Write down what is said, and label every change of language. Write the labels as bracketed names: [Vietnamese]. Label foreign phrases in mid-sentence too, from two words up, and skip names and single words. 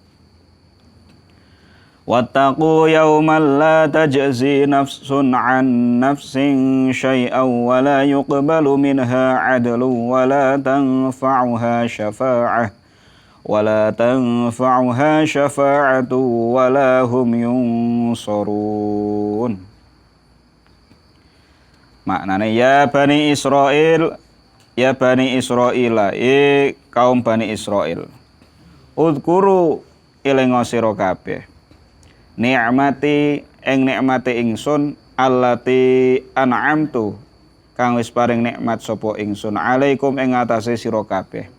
[Arabic] واتقوا يوما لا تجزي نفس عن نفس شيئا ولا يقبل منها عدل ولا تنفعها شفاعة ولا هم ينصرون. [Indonesian] Maknanya ya Bani Israil, ya Bani Israila, kaum Bani Israil. [Javanese] Udhkuru elinga sira kabeh. Ni'mati ing nikmate ingsun [Arabic] التي أنعمت [Javanese] kang wis paring nikmat sapa ingsun alaikum ing atase sira kabeh.